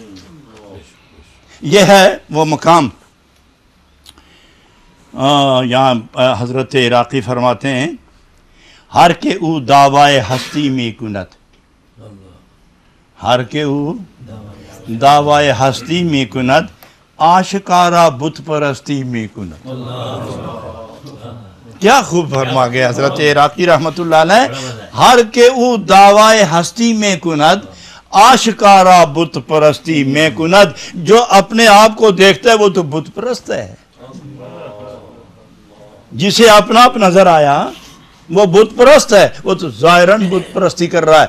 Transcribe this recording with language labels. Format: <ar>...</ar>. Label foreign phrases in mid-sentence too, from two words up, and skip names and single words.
<ur>یہ ہے وہ مقام. یہاں حضرت عراقی فرماتے ہیں</ur> <fa>ہر کے او دعوائے ہستی می کنت، ہر کے او دعوائے ہستی می کنت، آشکارا بت پرستی می کنت.</fa> <ur>کیا خوب فرما گیا حضرت عراقی رحمت اللہ علیہ.</ur> <fa>ہر کے او دعوائے ہستی میں کند، آشکارا بت پرستی میں کند.</fa> <ur>جو اپنے آپ کو دیکھتا ہے وہ تو بت پرست ہے. جسے اپنا آپ نظر آیا وہ بت پرست ہے، وہ تو ظاہراً بت پرستی کر رہا ہے.</ur>